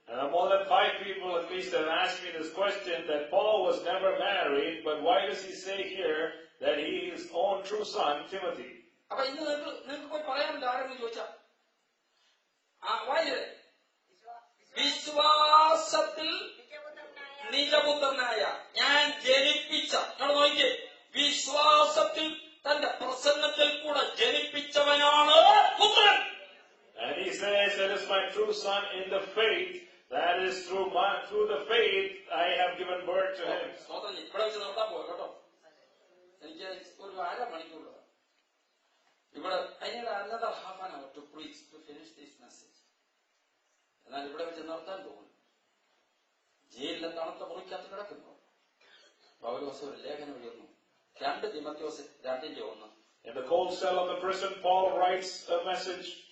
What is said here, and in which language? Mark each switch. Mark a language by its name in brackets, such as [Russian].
[English] And more than 5 people at least have asked me this question that Paul was never married, but why does he say here that he is his own true son, Timothy? [Malayalam] അപ്പൊ ഇന്ന് നിങ്ങൾക്ക് പോയി പറയാനില്ല. ആരെന്ന് ചോദിച്ചാ വായില്ലേ? വിശ്വാസത്തിൽ നിജപുത്രനായ ഞാൻ ജനിപ്പിച്ച, നോക്കിയേ, വിശ്വാസത്തിൽ തന്റെ പ്രസന്നത്തിൽ കൂടെ ജനിപ്പിച്ചവനാണ് പുത്രൻ. [English] And he says that is my true son in the faith, that is through the faith I have given birth to him. [Malayalam] ഇവിടെ വെച്ച് നിർത്താൻ പോയി കേട്ടോ. എനിക്ക് ഒരു 1/2 മണിക്കൂർ ഇവിടെ. [English] I need another half an hour to preach to finish this message. [Malayalam] എന്നാൽ ഇവിടെ വെച്ച് നിർത്താൻ പോകുന്നു. ജയിലിലെ തണുത്ത മുറിക്കകത്ത് കിടക്കുന്നു. പൗലോസ് ഒരു ലേഖനം എഴുതുന്നു. 2 Timotheos 2:1. [English] In the cold cell of the prison, Paul writes a message.